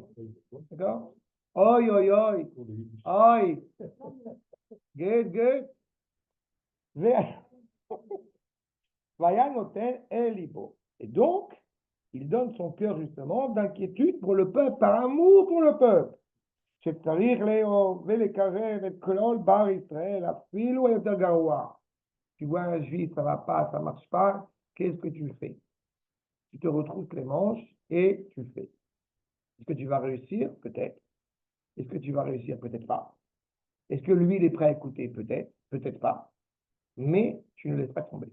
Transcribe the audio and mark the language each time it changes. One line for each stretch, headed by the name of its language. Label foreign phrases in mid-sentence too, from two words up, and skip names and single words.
French: D'accord? Oi, oi, oi, oi, good.
Hebrew: ויתן את ליבו.
French: Et donc, il donne son cœur justement d'inquiétude pour le peuple, par amour pour le peuple.
Hebrew: שצריך לאהוב ולקרב את כל בר ישראל, אפילו היותר גרוע.
French: Tu vois un juif, ça va pas, ça marche pas, qu'est-ce que tu fais? Tu te retrousses les manches et tu fais. Est-ce que tu vas réussir? Peut-être. Est-ce que tu vas réussir? Peut-être pas. Est-ce que lui, il est prêt à écouter? Peut-être, peut-être pas. Mais tu ne laisses pas tomber.